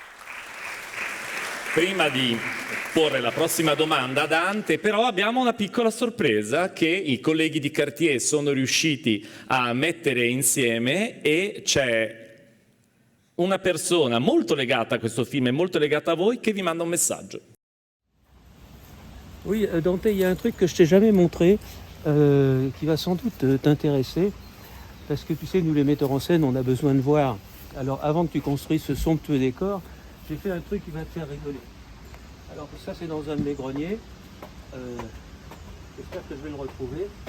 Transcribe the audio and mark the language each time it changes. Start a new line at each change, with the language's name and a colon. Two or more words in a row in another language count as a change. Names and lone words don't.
Italian: Prima di porre la prossima domanda a Dante, però abbiamo una piccola sorpresa che i colleghi di Cartier sono riusciti a mettere insieme, e c'è una persona molto legata a questo film e molto legata a voi che vi manda un messaggio.
French: Oui, Dante, il y a un truc que je t'ai jamais montré, qui va sans doute t'intéresser, parce que tu sais, nous les metteurs en scène, on a besoin de voir. Alors, avant que tu construises ce somptueux décor, j'ai fait un truc qui va te faire rigoler. Alors, ça, c'est dans un de mes greniers. J'espère que je vais le retrouver.